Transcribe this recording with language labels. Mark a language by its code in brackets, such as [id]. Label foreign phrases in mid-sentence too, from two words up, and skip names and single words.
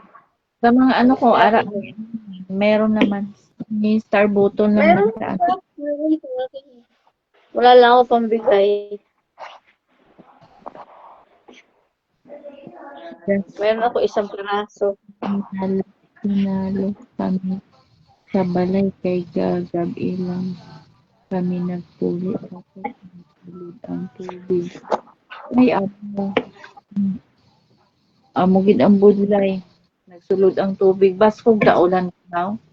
[tl] Sa mga ano ko, meron naman. May [en] star button [tl] naman. Meron sa Wala lang ako pambigay. Meron ako isang piraso. [hil] Pinalo kami sa balay kay Gagab ilang kami nagpuli tapos nagsulod ang tubig. Ay, amugid ang budlay. Nagsulod ang tubig. Baskog daulan now.